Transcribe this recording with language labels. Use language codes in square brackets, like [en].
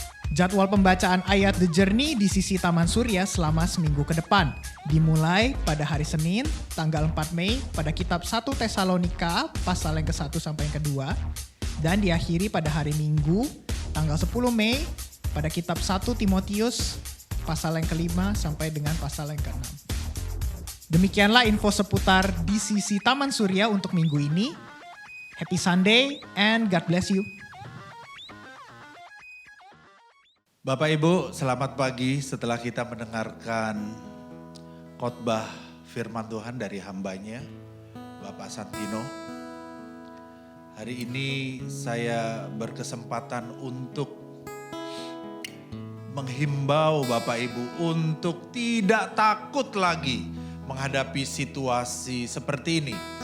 [id] Jadwal pembacaan ayat The Journey di DCC Taman Surya selama seminggu ke depan, dimulai pada hari Senin, tanggal 4 Mei pada kitab 1 Tesalonika, pasal yang ke-1 sampai yang ke-2, dan diakhiri pada hari Minggu, tanggal 10 Mei pada kitab 1 Timotius, pasal yang ke-5 sampai dengan pasal yang ke-6. Demikianlah info seputar DCC Taman Surya untuk minggu ini. [en] Happy Sunday and God bless you. [id] Bapak Ibu, selamat pagi setelah kita mendengarkan khotbah firman Tuhan dari hambanya, Bapak Santino. Hari ini saya berkesempatan untuk menghimbau Bapak Ibu untuk tidak takut lagi menghadapi situasi seperti ini.